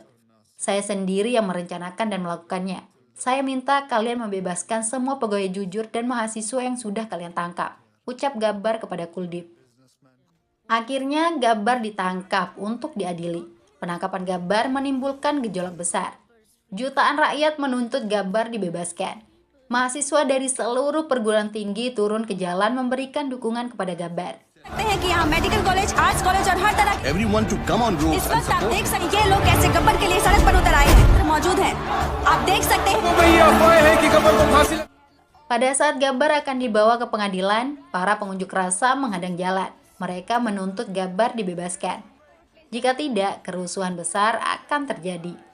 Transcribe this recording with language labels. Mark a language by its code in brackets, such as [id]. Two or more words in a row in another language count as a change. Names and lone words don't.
[id] Saya sendiri yang merencanakan dan melakukannya. Saya minta kalian membebaskan semua pegawai jujur dan mahasiswa yang sudah kalian tangkap, ucap Gabbar kepada Kuldip. Akhirnya Gabbar ditangkap untuk diadili. Penangkapan Gabbar menimbulkan gejolak besar. Jutaan rakyat menuntut Gabbar dibebaskan. Mahasiswa dari seluruh perguruan tinggi turun ke jalan memberikan dukungan kepada Gabbar. [en] medical college arts college [hi] और हर तरह [en] Everyone to come on road [hi] इस [en] and [hi] वक्त आप [en] support. [hi] देख सकते हैं ये लोग कैसे गब्बर के लिए सड़क पर उतर आए हैं मौजूद हैं आप देख सकते हैं [id] Pada saat Gabbar akan dibawa ke pengadilan, para pengunjuk rasa menghadang jalan. Mereka menuntut Gabbar dibebaskan. Jika tidak, kerusuhan besar akan terjadi.